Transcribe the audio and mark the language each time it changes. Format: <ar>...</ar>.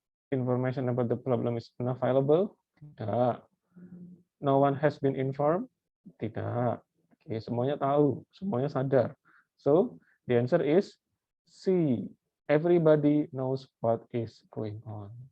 <en>Information about the problem is unavailable? Tidak. No one has been informed?</en> <id>Tidak. Oke, semuanya tahu, semuanya sadar.</id> <en>So, the answer is C. Everybody knows what is going on.</en>